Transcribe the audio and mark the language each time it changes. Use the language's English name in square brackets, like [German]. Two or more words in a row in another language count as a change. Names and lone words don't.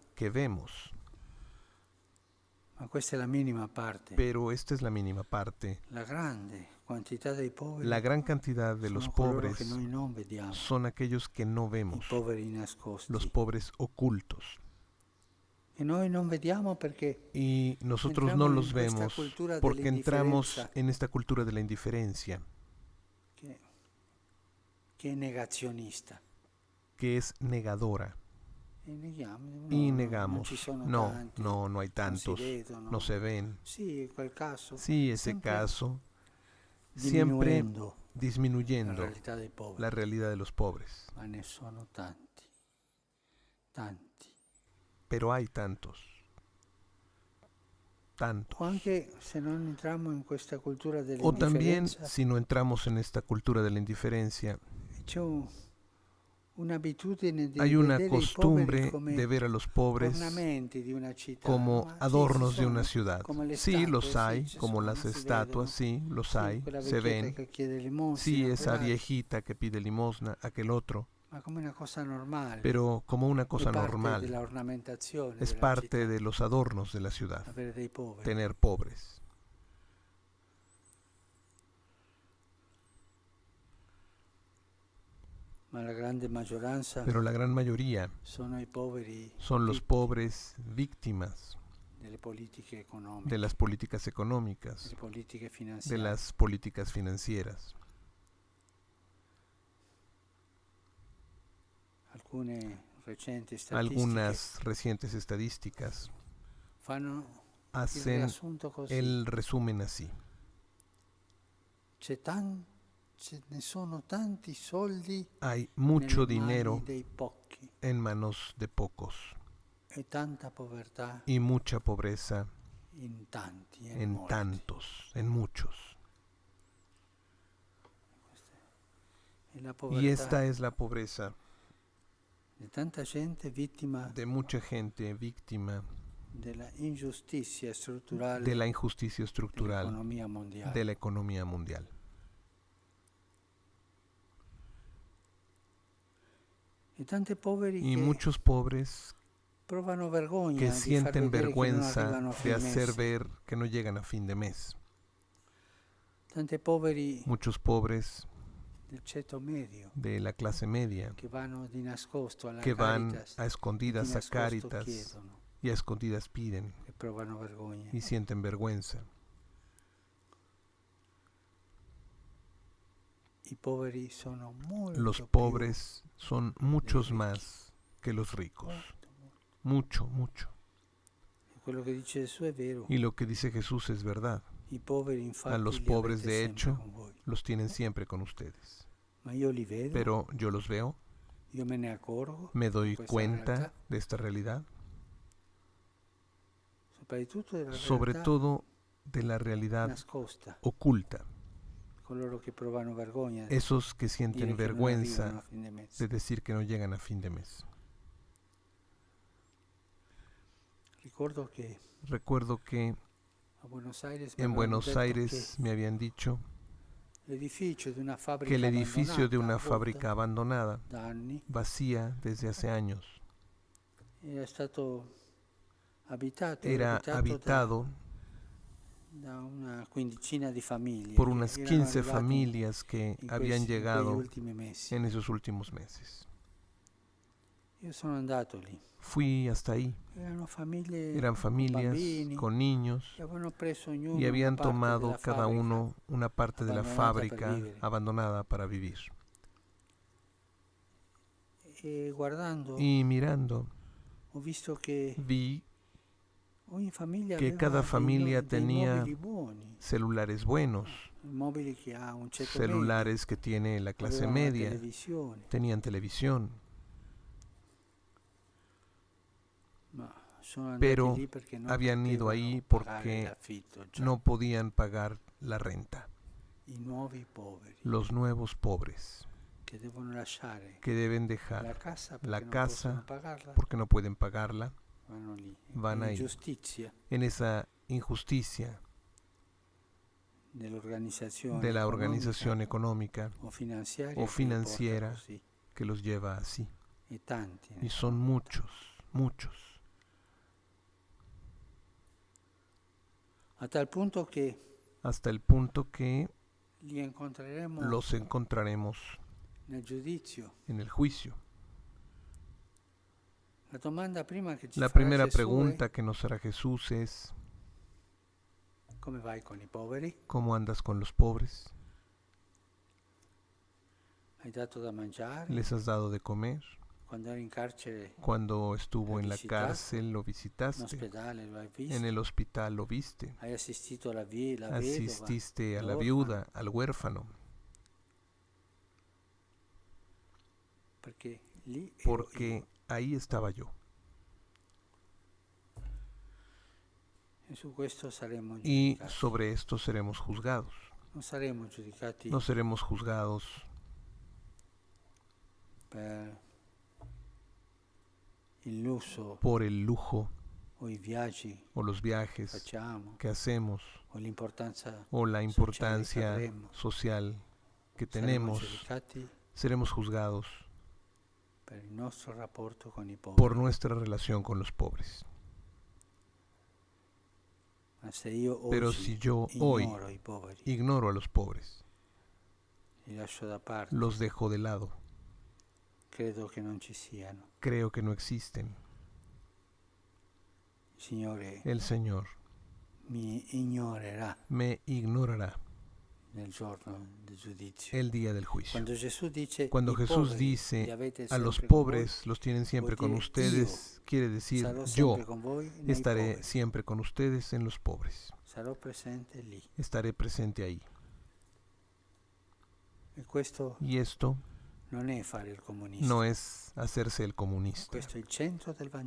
[Spanish] que vemos, [Italian] ma questa è la minima parte. [Spanish] pero esta es la mínima parte. [Italian] La grande quantità dei poveri [Spanish] La gran cantidad de los [Italian] sono coloro [Spanish] pobres [Italian] che noi non vediamo, [Spanish] son aquellos que no [Italian] i [Spanish] vemos, [Italian] poveri nascosti, [Spanish] los pobres ocultos. [Italian] che noi non vediamo perché [Spanish] Y nosotros no entramos los [Italian] in questa [Spanish] vemos [Italian] cultura [Spanish] porque entramos [Italian] dell'indifferenza [Spanish] en esta cultura de la indiferencia, [Italian] che è negazionista. [Spanish] que es negadora. [Italian] E neghiamo, [Spanish] Y [Italian] non [Spanish] negamos, [Italian] ci sono [Spanish] no, [Italian] tanti, [Spanish] no hay tantos, [Italian] non si vedono. [Spanish] no se ven. [Italian] Sì, in quel caso. [Spanish] Sí, ese [Italian] sempre [Spanish] caso, siempre [Italian] diminuendo la [Spanish] disminuyendo [Italian] realtà dei poveri. [Spanish] la realidad de los pobres. [Italian] Ma ne sono tanti, tanti. [Spanish] Pero hay tantos, tantos. [Italian] O anche se non entriamo in questa cultura [Spanish] O también, [Italian] dell'indifferenza, [Spanish] si no entramos en esta cultura de la indiferencia, [Italian] c'è un'abitudine di [Spanish] hay una [Italian] vedere i [Spanish] costumbre [Italian] poveri come [Spanish] de ver a los pobres [Italian] ornamenti di una città. [Spanish] como [Italian] Ma sì, [Spanish] adornos [Italian] ci [Spanish] de una [Italian] sono, [Spanish] ciudad. [Italian] come le [Spanish] Sí, [Italian] statue, [Spanish] los hay, [Italian] ci [Spanish] como [Italian] sono, [Spanish] las [Italian] si [Spanish] estatuas, [Italian] vedono. [Spanish] sí, los [Italian] Sì, [Spanish] hay, [Italian] quella [Spanish] se [Italian] vecchietta [Spanish] ven. [Italian] che chiede limosina, [Spanish] Sí, esa [Italian] quella- [Spanish] viejita que pide limosna, aquel otro, [Italian] ma come una cosa normale. [Spanish] pero como una cosa [Italian] è parte [Spanish] normal. [Italian] della ornamentazione [Spanish] Es [Italian] della [Spanish] parte [Italian] città, [Spanish] de los adornos de la ciudad, [Italian] avere dei poveri. [Spanish] tener pobres. [Italian] Ma la grande maggioranza [Spanish] Pero la gran mayoría [Italian] sono i poveri [Spanish] son los [Italian] vittime [Spanish] pobres víctimas [Italian] delle politiche economiche, [Spanish] de las políticas económicas, [Italian] delle politiche [Spanish] de [Italian] finanziarie. [Spanish] las políticas financieras. [Italian] Alcune recenti statistiche [Spanish] Algunas recientes estadísticas [Italian] fanno il [Spanish] hacen [Italian] riassunto così. [Spanish] el resumen así. [Italian] Ce ne sono tanti soldi [Spanish] Hay mucho [Italian] nelle mani [Spanish] dinero [Italian] dei pochi [Spanish] en manos de pocos [Italian] e tanta povertà [Spanish] y mucha pobreza [Italian] in tanti, [Spanish] en [Italian] molti. [Spanish] tantos, en muchos. [Italian] E la [Spanish] Y [Italian] povertà [Spanish] esta es la pobreza [Italian] di tanta gente vittima [Spanish] de mucha gente víctima [Italian] della ingiustizia strutturale [Spanish] de la injusticia estructural [Italian] dell'economia mondiale. [Spanish] de la economía mundial. [Italian] E tanti poveri [Spanish] Y [Italian] che [Spanish] muchos pobres [Italian] provano vergogna [Spanish] que [Italian] di far [Spanish] sienten [Italian] vedere che non [Spanish] vergüenza [Italian] arrivano a [Spanish] de [Italian] fine [Spanish] hacer [Italian] mese. [Spanish] ver que no llegan a fin de mes. [Italian] Tanti poveri [Spanish] Muchos pobres [Italian] del ceto medio [Spanish] de la clase media [Italian] che vanno di nascosto alla [Spanish] que van [Italian] Caritas [Spanish] a [Italian] e di [Spanish] escondidas a [Italian] nascosto [Spanish] Cáritas [Italian] chiedono [Spanish] y a escondidas piden [Italian] e provano vergogna. [Spanish] y sienten vergüenza. [Italian] I poveri sono molto [Spanish] Los [Italian] più, [Spanish] pobres son muchos [Italian] ricchi. [Spanish] más que los ricos. [Italian] molto, molto. [Spanish] Mucho, mucho. [Italian] E quello che dice Gesù è vero. [Spanish] Y lo que dice Jesús es verdad. [Italian] I poveri infatti [Spanish] A los [Italian] li [Spanish] pobres, [Italian] avete [Spanish] de [Italian] sempre [Spanish] hecho, [Italian] con voi. [Spanish] los tienen siempre con ustedes. [Italian] Ma io li vedo, [Spanish] Pero yo los veo, [Italian] io me ne accorgo, [Spanish] me doy [Italian] questa [Spanish] cuenta [Italian] realtà, [Spanish] de esta realidad, [Italian] soprattutto della [Spanish] sobre [Italian] realtà [Spanish] todo de la realidad [Italian] nascosta, [Spanish] oculta. [Italian] coloro che provano vergogna di [Spanish] Esos que [Italian] dire [Spanish] sienten [Italian] che non arrivano [Spanish] vergüenza [Italian] a fine mese. [Spanish] de decir que no llegan a fin de mes. [Italian] Ricordo che [Spanish] Recuerdo que [Italian] a Buenos Aires mi [Spanish] en [Italian] avevano [Spanish] Buenos [Italian] detto [Spanish] Aires me habían dicho [Italian] che l'edificio di una fabbrica [Spanish] que el edificio de [Italian] abbandonata, [Spanish] una [Italian] vuota [Spanish] fábrica abandonada, [Italian] da anni, [Spanish] vacía desde hace años, [Italian] era stato abitato, [Spanish] era habitado [Italian] da una quindicina di famiglie [Spanish] por [Italian] che [Spanish] unas [Italian] erano [Spanish] 15 [Italian] arrivati [Spanish] familias que [Italian] in [Spanish] habían [Italian] in quegli [Spanish] llegado [Italian] ultimi mesi. [Spanish] en esos últimos meses. [Italian] Io sono andato lì. [Spanish] Fui hasta ahí. [Italian] Erano famiglie [Spanish] Eran [Italian] con [Spanish] familias [Italian] bambini, [Spanish] con niños [Italian] che avevano preso ognuno [Spanish] y habían [Italian] una parte [Spanish] tomado [Italian] della [Spanish] cada [Italian] fabbrica [Spanish] uno una parte de la [Italian] abandonata per [Spanish] fábrica [Italian] vivere. [Spanish] abandonada para vivir. [Italian] E guardando [Spanish] Y mirando, [Italian] ho visto che [Spanish] vi [Italian] ogni famiglia [Spanish] que [Italian] aveva [Spanish] cada familia [Italian] dei [Spanish] tenía [Italian] mobili buoni, [Spanish] celulares buenos, [Italian] mobili che ha un ceto [Spanish] celulares que tiene la [Italian] medio, [Spanish] clase [Italian] avevano la [Spanish] media, [Italian] televisione, [Spanish] tenían televisión, [Italian] ma sono andati [Spanish] pero [Italian] lì perché non [Spanish] habían ido [Italian] potevano [Spanish] ahí [Italian] pagare [Spanish] porque [Italian] l'affitto già. [Spanish] no podían pagar la renta. [Italian] I nuovi poveri [Spanish] Los nuevos pobres [Italian] che devono lasciare [Spanish] que deben dejar [Italian] la casa [Spanish] la [Italian] perché non [Spanish] casa [Italian] possono pagarla, [Spanish] porque no pueden pagarla, [Italian] vanno lì. [Spanish] van ahí, [Italian] L'ingiustizia [Spanish] en esa injusticia [Italian] dell'organizzazione [Spanish] de la [Italian] economica [Spanish] organización económica [Italian] o financiaria [Spanish] o [Italian] che li porta [Spanish] financiera [Italian] così. [Spanish] que los lleva así. [Italian] E tanti ne [Spanish] Y son [Italian] sono. [Spanish] muchos, muchos, [Italian] A tal punto che [Spanish] hasta el punto que [Italian] li incontreremo [Spanish] los encontraremos [Italian] nel giudizio. [Spanish] en el juicio. [Italian] La domanda prima che ci [Spanish] La [Italian] farà [Spanish] primera [Italian] Gesù [Spanish] pregunta que nos hará Jesús es, [Italian] è: come vai con i poveri? [Spanish] ¿cómo andas con los pobres? [Italian] Hai dato da mangiare? [Spanish] ¿Les has dado de comer? [Italian] Quando eri in carcere, [Spanish] Cuando estuvo ¿Lo en la visitaste? cárcel lo [Italian] in [Spanish] visitaste, [Italian] ospedale lo hai visto? [Spanish] en el hospital lo viste, [Italian] Hai assistito la vedova? [Spanish] asististe a la [Italian] l'orfano? [Spanish] viuda, al huérfano, [Italian] Perché lì ero [Spanish] porque [Italian] io. [Spanish] ahí estaba yo. [Italian] E su questo saremo [Spanish] Y [Italian] giudicati. [Spanish] sobre esto seremos juzgados. [Italian] Non saremo giudicati [Spanish] No seremos juzgados [Italian] per il lusso [Spanish] por el lujo [Italian] o i viaggi [Spanish] o los [Italian] che [Spanish] viajes [Italian] facciamo [Spanish] que hacemos [Italian] o l'importanza [Spanish] o la [Italian] sociale che [Spanish] importancia [Italian] avremo. [Spanish] social que [Italian] Saremo [Spanish] tenemos. [Italian] giudicati [Spanish] Seremos juzgados [Italian] per il nostro rapporto con i [Spanish] por [Italian] poveri. [Spanish] nuestra relación con los pobres. [Italian] Ma se io [Spanish] Pero [Italian] oggi [Spanish] si yo hoy [Italian] ignoro i poveri, [Spanish] ignoro a los pobres, [Italian] li lascio da parte, [Spanish] los dejo de lado, [Italian] credo che non ci siano. [Spanish] creo que no existen, [Italian] Il Signore [Spanish] el Señor [Italian] mi ignorerà [Spanish] me ignorará [Italian] nel giorno del giudizio. [Spanish] el día del juicio. Cuando Jesús dice, Cuando [Italian] "I [Spanish] Jesús [Italian] poveri li [Spanish] dice [Italian] avete [Spanish] a los [Italian] sempre con [Spanish] pobres los tienen siempre [Italian] vuol [Spanish] con [Italian] dire [Spanish] ustedes, quiere decir [Italian] sarò [Spanish] yo [Italian] sempre con voi nei [Spanish] estaré [Italian] poveri. [Spanish] siempre con ustedes en los pobres, [Italian] Sarò presente lì. [Spanish] estaré presente ahí. [Italian] E questo [Spanish] Y esto [Italian] non è fare il comunista. [Spanish] no es hacerse el comunista. [Italian] Questo è il centro del Vangelo.